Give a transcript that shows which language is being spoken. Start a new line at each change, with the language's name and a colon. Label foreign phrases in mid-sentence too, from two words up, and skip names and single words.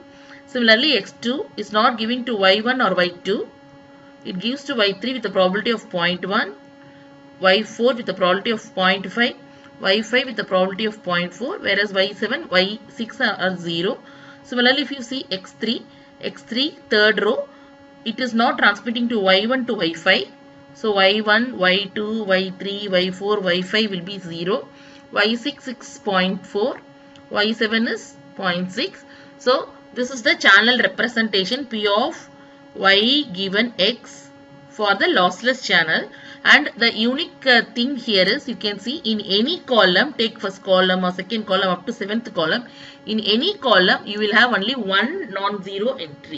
English: Similarly, x2 is not giving to y1 or y2, it gives to y3 with a probability of 0.1, y4 with a probability of 0.5, y5 with a probability of 0.4, whereas y7, y6 are 0. Similarly, if you see x3 third row, it is not transmitting to y1 to y5. So y1, y2, y3, y4, y5 will be 0. y6 is 0.4, y7 is 0.6. So this is the channel representation P of y given x for the lossless channel. And the unique thing here is, you can see in any column, take first column or second column up to 7th column, in any column you will have only one non-zero entry.